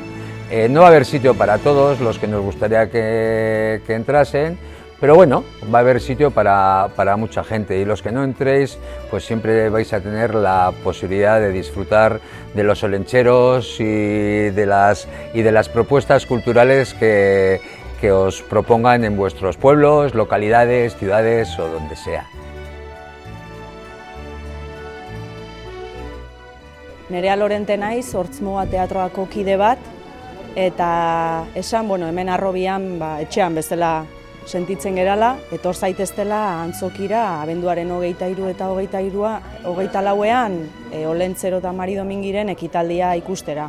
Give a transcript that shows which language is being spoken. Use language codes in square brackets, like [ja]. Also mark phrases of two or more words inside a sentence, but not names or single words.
[es] No va a haber sitio para todos los que nos gustaría que entrasen, pero bueno, va a haber sitio para mucha gente, y los que no entréis, pues siempre vais a tener la posibilidad de disfrutar de los olentzeros y de las propuestas culturales que os propongan en vuestros pueblos, localidades, ciudades o donde sea. [eu] Nerea Lorente naiz, Ortzumuga Teatroako kide bat, eta esan, hemen Harrobian etxean bezala sentitzen gerala, etor zaiteztela antzokira abenduaren 23 eta 24ean Olentzero eta Maridomingiren ekitaldia ikustera.